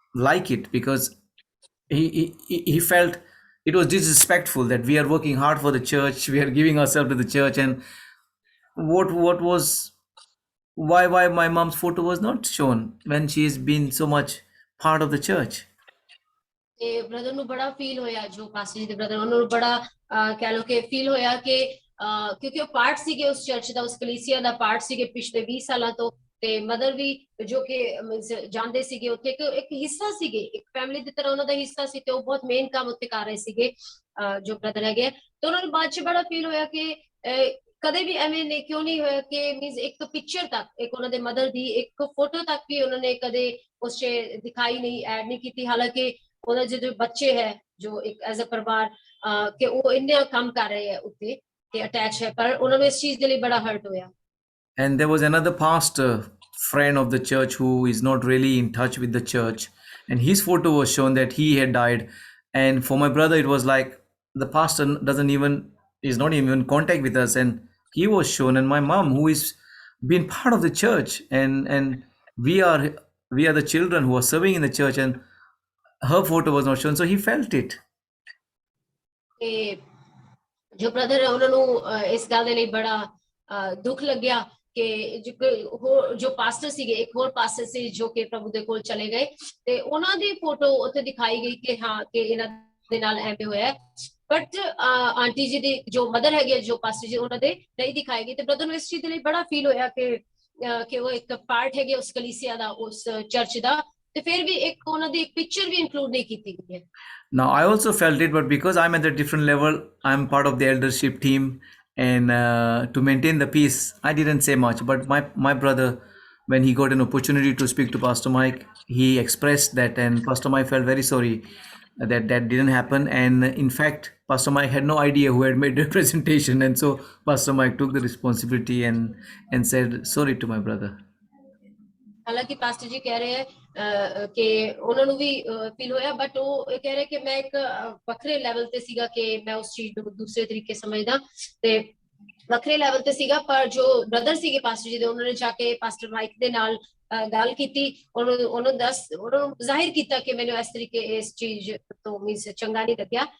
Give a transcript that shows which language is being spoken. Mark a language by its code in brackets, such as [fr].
[en] like it because he felt it was disrespectful that we are working hard for the church, we are giving ourselves to the church, and what was why my mom's photo was not shown when she's been so much part of the church. [pa] ਤੇ brother ਨੂੰ ਬੜਾ feel ਹੋਇਆ, ਜੋ pastor ਜੀ ਦੇ brother, ਉਹਨਾਂ ਨੂੰ ਬੜਾ ਕਹਿ ਲੋ ਕਿ ਫੀਲ ਹੋਇਆ ਕਿ ਕਿਉਂਕਿ ਉਹ ਪਾਰਟ ਸੀਗੇ ਉਸ ਚਰਚ ਦਾ, ਉਸ ਕਲੀਸਿਆ ਦਾ ਪਾਰਟ ਸੀਗੇ ਪਿਛਲੇ 20 ਸਾਲਾਂ ਤੋਂ, ਤੇ ਮਦਰ ਵੀ ਜੋ ਕਿ ਜਾਣਦੇ ਸੀਗੇ ਉੱਥੇ ਇੱਕ ਹਿੱਸਾ ਸੀਗੇ, ਇੱਕ ਫੈਮਿਲੀ ਦੀ ਤਰ੍ਹਾਂ ਉਹਨਾਂ ਦਾ ਹਿੱਸਾ ਸੀ ਤੇ ਉਹ ਬਹੁਤ ਮੇਨ ਕੰਮ ਉੱਥੇ ਕਰ ਰਹੇ ਸੀਗੇ ਜੋ ਬ੍ਰਦਰ ਹੈਗੇ। ਤੇ ਉਹਨਾਂ ਨੂੰ ਬਾਅਦ ਚ ਬੜਾ ਫੀਲ ਹੋਇਆ ਕਿ ਕਦੇ ਵੀ ਐਵੇਂ ਨੇ ਕਿਉਂ ਨਹੀਂ ਹੋਇਆ ਕਿ ਮੀਨਸ ਇੱਕ ਪਿਕਚਰ ਤੱਕ, ਇੱਕ ਉਹਨਾਂ ਦੇ ਮਦਰ ਦੀ ਇੱਕ ਫੋਟੋ ਤੱਕ ਵੀ ਉਹਨਾਂ ਨੇ ਕਦੇ ਉਸ 'ਚ ਦਿਖਾਈ ਨਹੀਂ, ਐਡ ਨਹੀਂ ਕੀਤੀ। ਹਾਲਾਂਕਿ ਉਹਨਾਂ ਦੇ ਜੋ ਬੱਚੇ ਹੈ ਜੋ ਇੱਕ ਐਜ਼ ਅ ਪਰਿਵਾਰ ਕਿ ਉਹ ਇੰਨਾ ਕੰਮ ਕਰ ਰਹੇ ਹੈ ਉੱਤੇ ਤੇ ਅਟੈਚ ਹੈ, ਪਰ ਉਹਨਾਂ ਨੂੰ ਇਸ ਚੀਜ਼ ਦੇ ਲਈ ਬੜਾ ਹਰਟ ਹੋਇਆ। [en] And there was another pastor friend of the church who is not really in touch with the church, and his photo was shown that he had died. And for my brother, it was like the pastor doesn't even is not even in contact with us, and he was shown. And my mom, who is been part of the church, and we are the children who are serving in the church, and her photo was not shown, so he felt it. [pa] ਤੇ ਜੋ brother ਹੈ ਉਹਨਾਂ ਨੂੰ ਇਸ ਗੱਲ ਦੇ ਲਈ ਬੜਾ ਦੁੱਖ ਲੱਗਿਆ ਕਿ ਜੋ ਪਾਸਟਰ ਸੀਗੇ, ਇੱਕ ਹੋਰ ਪਾਸਟਰ ਸੀ ਜੋ ਕਿ ਪ੍ਰਭੂ ਦੇ ਕੋਲ ਚਲੇ ਗਏ ਤੇ ਉਹਨਾਂ ਦੀ ਫੋਟੋ ਉੱਥੇ ਦਿਖਾਈ ਗਈ ਕਿ ਹਾਂ ਕਿ ਇਹਨਾਂ ਦੇ ਨਾਲ ਐਵੇਂ ਹੋਇਆ। ਬਟ ਆਂਟੀ ਜੀ ਦੀ ਜੋ ਮਦਰ ਹੈਗੇ, ਜੋ ਪਾਸਟਰ ਜੀ, ਉਹਨਾਂ ਦੇ ਨਹੀਂ ਦਿਖਾਈ ਗਈ। ਤੇ ਬ੍ਰਦਰ ਨੂੰ ਇਸ ਚੀਜ਼ ਦੇ ਲਈ ਬੜਾ ਫੀਲ ਹੋਇਆ ਕਿ ਉਹ ਇੱਕ ਪਾਰਟ ਹੈਗੇ ਉਸ ਕਲੀਸਿਆ ਦਾ, ਉਸ ਚਰਚ ਦਾ, ਤੇ ਫਿਰ ਵੀ ਇੱਕ ਉਹਨਾਂ ਦੀ ਇੱਕ ਪਿਕਚਰ ਵੀ ਇਨਕਲੂਡ ਨਹੀਂ ਕੀਤੀ ਗਈ ਹੈ। [en] Now, I also felt it, but because I'm at a different level, I'm part of the eldership team, and to maintain the peace, I didn't say much. But my brother, when he got an opportunity to speak to Pastor Mike, he expressed that, and Pastor Mike felt very sorry that that didn't happen. And in fact, Pastor Mike had no idea who had made the presentation, and so Pastor Mike took the responsibility and said sorry to my brother. [pa] ਹਾਲਾਂਕਿ pastor ਜੀ ਕਹਿ ਰਹੇ ਹੈ ਕਿ ਉਹਨਾਂ ਨੂੰ ਵੀ feel ਹੋਇਆ, but ਉਹ ਇਹ ਕਹਿ ਰਹੇ ਕਿ ਮੈਂ ਇੱਕ ਵੱਖਰੇ ਲੈਵਲ ਤੇ ਸੀਗਾ ਕਿ ਮੈਂ ਉਸ ਚੀਜ਼ ਨੂੰ ਦੂਸਰੇ ਤਰੀਕੇ ਸਮਝਦਾ ਤੇ ਵੱਖਰੇ ਲੈਵਲ ਤੇ ਸੀਗਾ। ਪਰ ਜੋ ਬ੍ਰਦਰ ਸੀਗੇ ਪਾਸਟਰ ਜੀ ਦੇ, ਉਹਨਾਂ ਨੇ ਜਾ ਕੇ ਪਾਸਟਰ ਮਾਈਕ ਦੇ ਨਾਲ ਗੱਲ ਕੀਤੀ, ਉਹਨੂੰ ਜ਼ਾਹਿਰ ਕੀਤਾ ਕਿ ਮੈਨੂੰ ਇਸ ਤਰੀਕੇ ਇਸ ਚੀਜ਼ ਤੋਂ ਮੀਨਸ ਚੰਗਾ ਨਹੀਂ ਲੱਗਿਆ।